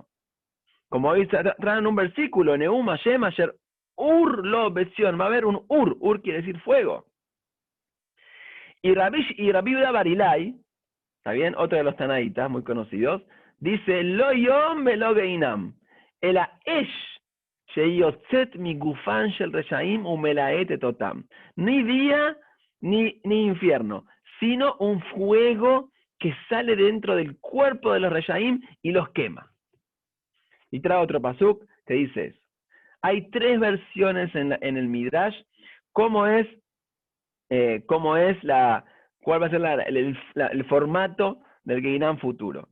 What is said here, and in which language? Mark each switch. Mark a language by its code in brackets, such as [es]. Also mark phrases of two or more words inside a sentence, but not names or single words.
[es] Como dice, traen un versículo, [he] נאם ה׳ אשר אור לו בציון, [es] va a haber un Ur quiere decir fuego. Y Rabbi Yehuda Barilai, ¿está bien? Otro de los Tanaitas muy conocidos, dice, [he] לא יום ולא גיהנם, [es] el [he] אש, שיוצאת מגופן של רשעים ומלהטת אותם. [es] Ni día ni infierno, sino un fuego que sale dentro del cuerpo de los reshaim y los quema. Y trae otro pasuk que dice eso. Hay tres versiones en el Midrash, cuál va a ser el formato del Geinam futuro.